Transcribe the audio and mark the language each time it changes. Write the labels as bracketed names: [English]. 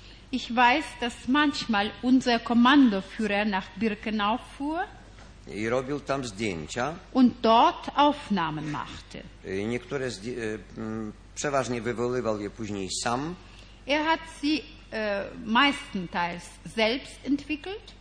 [German] Ich weiß, dass manchmal unser Kommandoführer nach Birkenau fuhr [Polish] i robił tam zdjęcia [German] und dort Aufnahmen machte. [Polish] Niektóre przeważnie wywoływał je później sam. [German] Er hat sie meistenteils selbst entwickelt.